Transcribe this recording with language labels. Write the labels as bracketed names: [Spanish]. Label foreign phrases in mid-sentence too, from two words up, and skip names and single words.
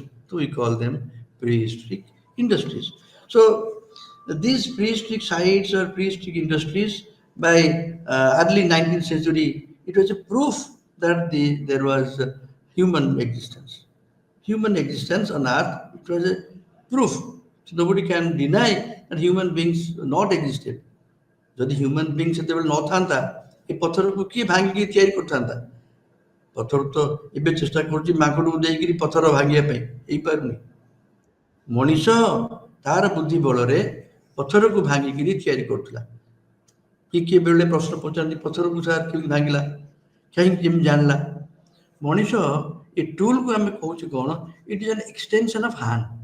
[English] So we call them prehistoric industries. So these prehistoric sites or prehistoric industries by early 19th century, it was a proof that there was human existence. Human existence on earth, it was a proof. So nobody can deny that human beings not existed. [Odia] ଯଦି [English] human being [Odia] ସେତେବେଳେ ନଥାନ୍ତା ଏ ପଥରକୁ କିଏ ଭାଙ୍ଗିକି ତିଆରି କରିଥାନ୍ତା ପଥର ତ ଏବେ ଚେଷ୍ଟା କରୁଛି ମାଙ୍କଡକୁ ଦେଇକିରି ପଥର ଭାଙ୍ଗିବା ପାଇଁ ହେଇପାରୁନି ମଣିଷ ତାର ବୁଦ୍ଧି ବଳରେ ପଥରକୁ ଭାଙ୍ଗିକିରି ତିଆରି କରୁଥିଲା କିଏ ବେଳେ ପ୍ରଶ୍ନ ପଚାରନ୍ତି ପଥରକୁ ସାର୍ କେମିତି ଭାଙ୍ଗିଲା କାହିଁକି କେମିତି ଜାଣିଲା ମଣିଷ ଏ ଟୁଲକୁ ଆମେ କହୁଛୁ କ'ଣ [English] it is an extension of hand